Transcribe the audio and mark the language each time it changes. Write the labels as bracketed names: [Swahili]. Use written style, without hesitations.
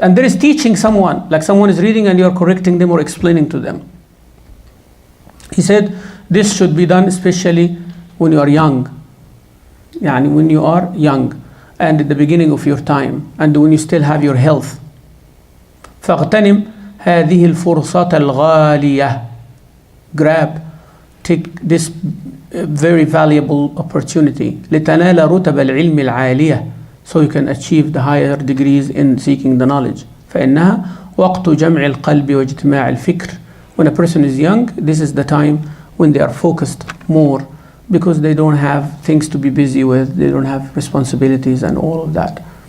[English] And there is teaching someone, like someone is reading and you are correcting them or explaining to them. He said, this should be done especially when you are young. Yani when you are young and at the beginning of your time and when you still have your health. [Arabic] فاغتنم هذه الفرصة الغالية. [English] Grab, take this very valuable opportunity. [Arabic] لتنال رتب العلم العالية, [English] so you can achieve the higher degrees in seeking the knowledge. [Arabic] فإنها وقت جمع القلب واجتماع الفكر. [English] When a person is young, this is the time when they are focused more because they don't have things to be busy with, they don't have responsibilities and all of that.